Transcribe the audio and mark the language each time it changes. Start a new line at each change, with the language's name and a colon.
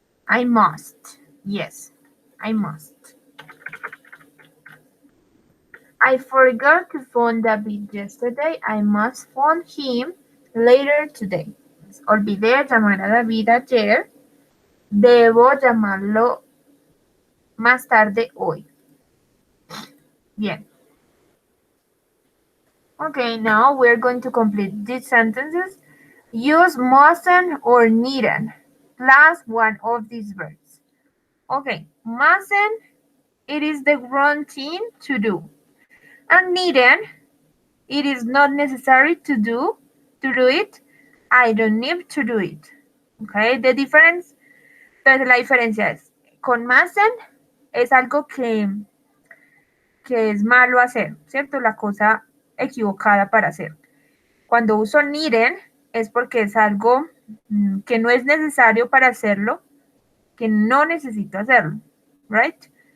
English: I must. Yes, I must. I forgot to phone David yesterday. I must phone him later today.
Spanish: Olvidé llamar a David ayer. Debo llamarlo más tarde hoy. Bien.
English: Okay, now we're going to complete these sentences. Use mustn't or needn't plus one of these verbs. Okay, mustn't, it is the wrong thing to do. And needn't, it is not necessary to do it. I don't need to do it. Okay, the difference,
Spanish: entonces la diferencia es, con mustn't es algo que es malo hacer, ¿cierto? La cosa equivocada para hacer. Cuando uso needn't es porque es algo que no es necesario para hacerlo, que no necesito hacerlo, right?